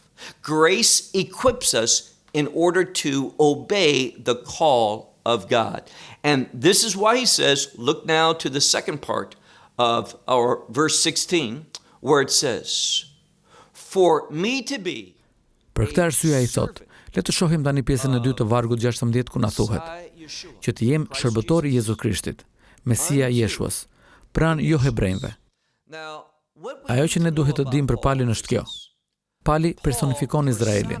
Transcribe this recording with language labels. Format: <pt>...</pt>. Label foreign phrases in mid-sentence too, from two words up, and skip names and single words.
<en>Grace equips us in order to obey the call of God. And this is why he says, look now to the second part of our verse 16, where it says, for me to be.</en> <sq>Për këtë arsye ai thot, le të shohim tani pjesën e dytë të vargut 16 ku na thuhet, që të jem shërbëtor i Jezu Krishtit, Mesia Jeshuas, pran jo hebrejve. Ajo që ne duhet të dimë për Palin është kjo. Pali personifikon Izraelin.</sq>